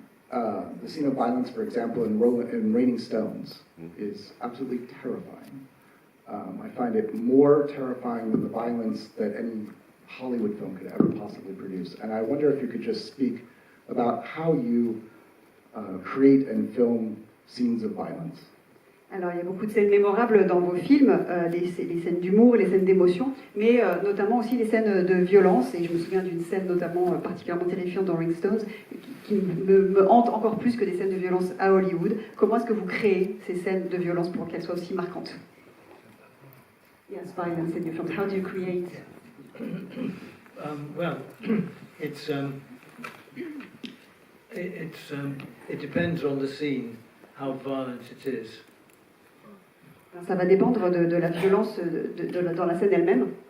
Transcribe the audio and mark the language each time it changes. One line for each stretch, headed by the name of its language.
English: The scene of violence, for example, in Raining Stones is absolutely terrifying. I find it more terrifying than the violence that any Hollywood film could ever possibly produce. And I wonder if you could just speak about how you create and film scenes of violence.
French: Alors, il y a beaucoup de scènes mémorables dans vos films, les scènes d'humour, les scènes d'émotion, mais notamment aussi les scènes de violence. Et je me souviens d'une scène notamment particulièrement terrifiante dans Rolling Stones, qui me hante encore plus que des scènes de violence à Hollywood. Comment est-ce que vous créez ces scènes de violence pour qu'elles soient aussi marquantes?
English: Yes, violence in your films. How do you create? Well, it depends on the scene, how violent it is.
French: Ça va dépendre de la violence dans la scène elle-même.